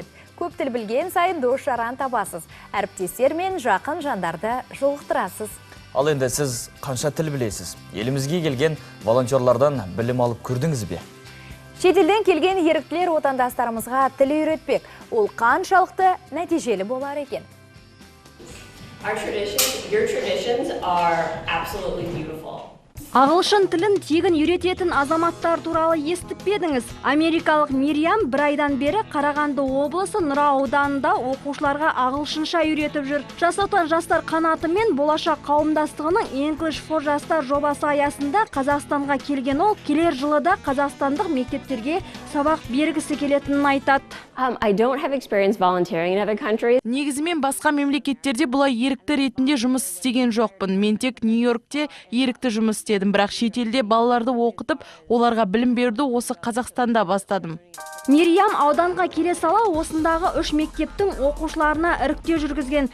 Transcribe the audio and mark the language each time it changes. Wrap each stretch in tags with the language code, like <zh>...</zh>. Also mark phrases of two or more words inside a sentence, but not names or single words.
<kk>Көп тіл білген сайын дос-жаран табасыз. Әріптестер мен жақын жандарды жолықтырасыз. Ал енді сіз қанша тіл білесіз? Елімізге келген волонтерлардан білім алып көрдіңіз бе? Шетелден келген еріктілер отандастарымызға тіл үйретпек. Ол қаншалықты нәтижелі болар екен?</kk> <en>Your traditions are absolutely beautiful.</en> <kk>Ағылшын тілін тегін үйрететін азаматтар туралы естіп педіңіз. Америкалық Мириам бір айдан бері Қарағанды облысы Нұра ауданында оқушыларға ағылшынша үйретіп жүр. Жасотан жастар қанаты мен болашақ қауымдастығының</kk> <en>English for</en> <kk>жастар жобасы аясында Қазақстанға келген ол, келер жылы да қазақстандық мектептерге сабақ бергісі келетінін айтады.</kk> <en>I don't have experience volunteering in other countries.</en> <kk>Негізімен басқа мемлекеттерде бұлай ерікті ретінде жұмыс істеген жоқпын. Мен тек Нью-Йоркте ерікті жұмыс істедім, бірақ шетелде балаларды оқытып, оларға білім беруді осы Қазақстанда бастадым. Мириам ауданға келе сала осындағы 3 мектептің оқушыларына іріктеу жүргізген.</kk>